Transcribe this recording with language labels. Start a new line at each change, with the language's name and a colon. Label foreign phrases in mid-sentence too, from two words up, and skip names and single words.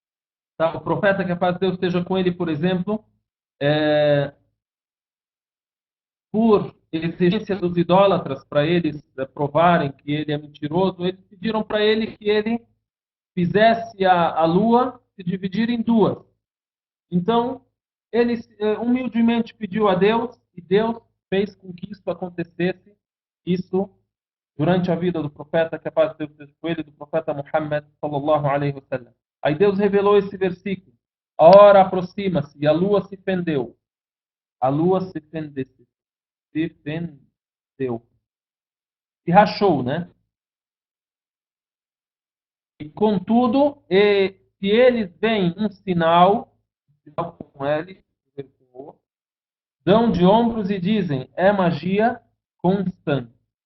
Portuguese: O profeta, que a paz de Deus esteja com ele, por exemplo, por exigência dos idólatras, para eles provarem que ele é mentiroso, eles pediram para ele que ele fizesse a lua se dividir em duas. Então, ele humildemente pediu a Deus e Deus fez com que isso acontecesse. Isso durante a vida do profeta, que a paz de Deus esteja com ele, do profeta Muhammad
Arabic: صلى الله عليه وسلم.
Portuguese: Aí Deus revelou esse versículo. A hora aproxima-se e a lua se fendeu. A lua se fendeu. Se rachou, né? E contudo, se eles veem um sinal com L, dão de ombros e dizem, é magia constante.